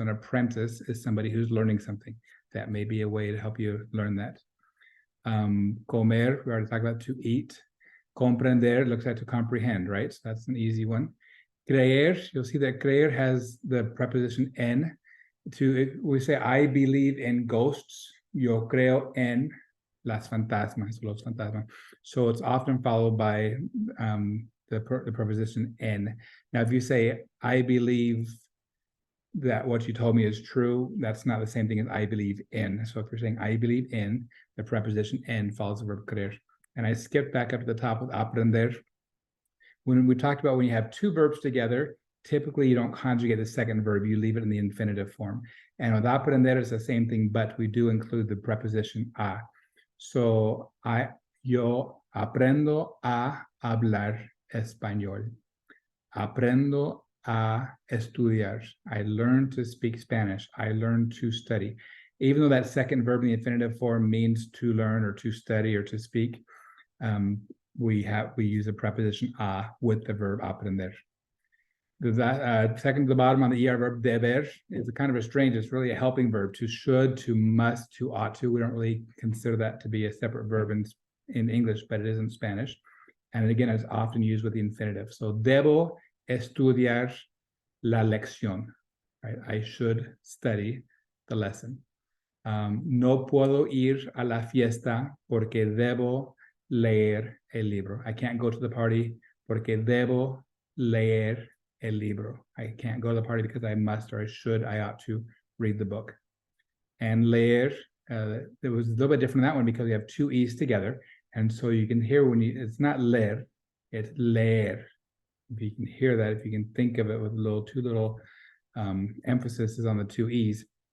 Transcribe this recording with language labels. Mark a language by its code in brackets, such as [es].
[en] So an apprentice is somebody who's learning something. That may be a way to help you learn that. Comer, we already talked about to eat. Comprender looks like to comprehend, right? So that's an easy one. Creer, you'll see that creer has the preposition en. We say, I believe in ghosts. [es] Yo creo en las fantasmas, los fantasmas. [en] So it's often followed by the preposition en. Now, if you say, I believe that what you told me is true, that's not the same thing as I believe in. So if you're saying I believe in, the preposition en follows the verb creer. And I skipped back up to the top with aprender. When we talked about when you have two verbs together, typically you don't conjugate the second verb, you leave it in the infinitive form. And with aprender, it's the same thing, but we do include the preposition a. [es] So yo aprendo a hablar español. Aprendo a estudiar. [en] I learn to speak Spanish. I learn to study. Even though that second verb in the infinitive form means to learn or to study or to speak, we use a preposition a with the verb aprender. Second to the bottom on the ER verb, deber, is a kind of a strange, it's really a helping verb. To should, to must, to ought to. We don't really consider that to be a separate verb in English, but it is in Spanish. And again, it's often used with the infinitive. [es] So debo estudiar la lección, right? [en] I should study the lesson. [es] No puedo ir a la fiesta porque debo leer el libro. [en] I can't go to the party [es] porque debo leer el libro. [en] I can't go to the party because I must or I should, I ought to read the book. And leer, it was a little bit different in that one because we have two E's together. And so you can hear it's not leer, it's leer. If you can hear that, if you can think of it with two little emphasis on the two E's.